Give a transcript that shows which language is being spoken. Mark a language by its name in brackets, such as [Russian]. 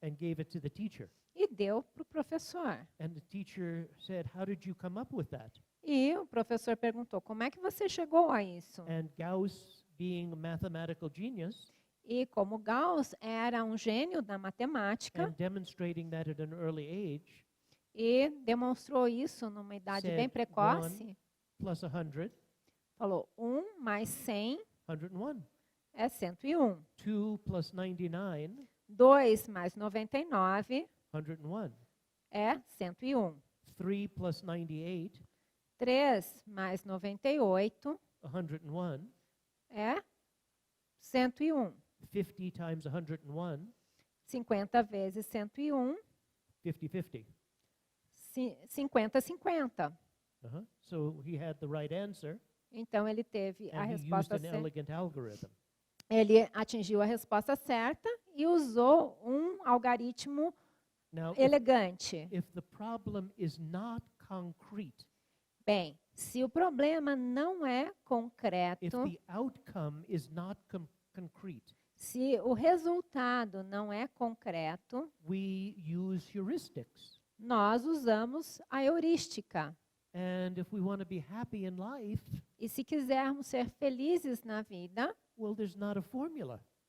[English] and gave it to the teacher. [Portuguese] e deu para o professor. [English] And the teacher said, "How did you come up with that?" [Portuguese] E o professor perguntou: como é que você chegou a isso? [English] And Gauss, being a mathematical genius [Portuguese] E como Gauss era um gênio da matemática [English] and demonstrating that at an early age, [Portuguese] e demonstrou isso numa idade bem [English] Said [Portuguese] precoce, [English] plus 100, [Portuguese] falou: 1 mais 100 [English] 101. [Portuguese] é 101. [English] 2 plus 99, [Portuguese] 2 mais 99 [English] 101. [Portuguese] é 101. [English] 3 plus 98, [Portuguese] 3 mais 98 [English] 101. [Portuguese] é 101. [English] 50 times 101, [Portuguese] 50 vezes 101, [English] 50-50. [Portuguese] 50-50. [English] So he had the right answer, [Portuguese] Então, ele teve a [English] and he used [Portuguese] resposta [English] an [Portuguese] certa. [English] elegant algorithm. [Portuguese] Ele atingiu a resposta certa e usou um algoritmo [English] Now, [Portuguese] elegante. [English] if the problem is not concrete, [Portuguese] Bem, se o problema não é [English] if [Portuguese] concreto, [English] the outcome is not concrete, [Portuguese] se o resultado não é concreto, [English] we use heuristics. [Portuguese] nós usamos a heurística. [English] And if we want to be happy in life, [Portuguese] E se quisermos ser felizes na vida, [English] well, there's not a formula.